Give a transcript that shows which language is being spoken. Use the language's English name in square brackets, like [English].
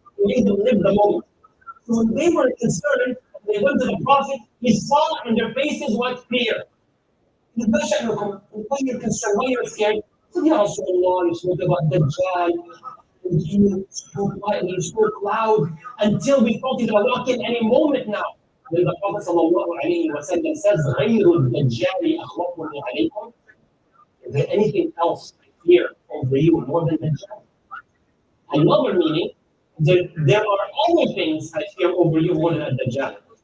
[English] He made them live the moment. So when they were concerned, they went to the Prophet, he saw in their faces what fear. He said, why you're concerned, why you're scared? He said, Ya Rasulullah, you spoke about Dajjal, and you spoke quietly, you spoke loud, until we thought he's going to walk in any moment now. Then the Prophet ﷺ says, [Arabic] غَيْرُ الدَّجَّالِ أَخْوَفُ عَلَيْكُمْ. [English] Is there anything else I fear over you more than Dajjal? Another meaning, there are other things I fear over you more than Dajjal.